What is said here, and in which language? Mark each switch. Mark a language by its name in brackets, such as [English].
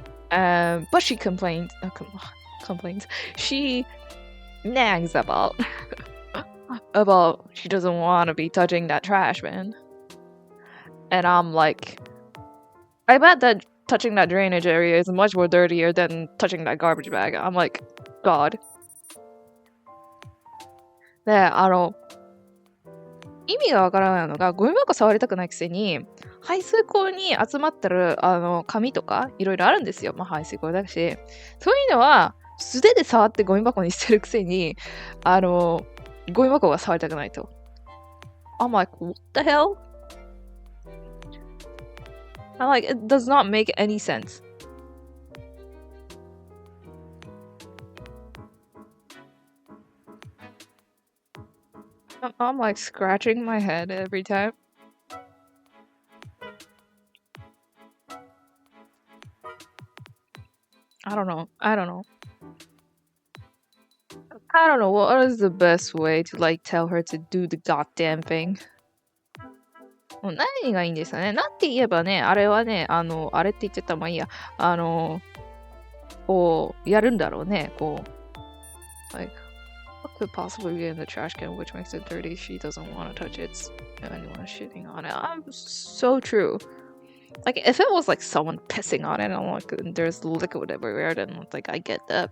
[English] But she complains. She nags about she doesn't want to be touching that trash bin. And I'm like, I bet that touching that drainage area is much more dirtier than touching that garbage bag. I'm like, God. [Japanese] で、意味がわからないのが、ゴミ箱触りたくないくせに、排水口に集まってる、紙とか、いろいろあるんですよ。まあ、排水口だし。そういうのは、素手で触ってゴミ箱に捨てるくせに、ゴミ箱が触りたくないと。 [English] I'm like, what the hell? I'm like, it does not make any sense. I'm like scratching my head every time. I don't know. I don't know what is the best way to like tell her to do the goddamn thing. [Japanese] もう何がいいんですかね。なんて言えばね、あれはね、あれって言っちゃったらまあいいや。こう、やるんだろうね。 [English] こう、like, what could possibly be in the trash can which makes it dirty? She doesn't want to touch it. Anyone shitting on it. So true. Like, if it was like someone pissing on it and like there's liquid everywhere, then like I get that.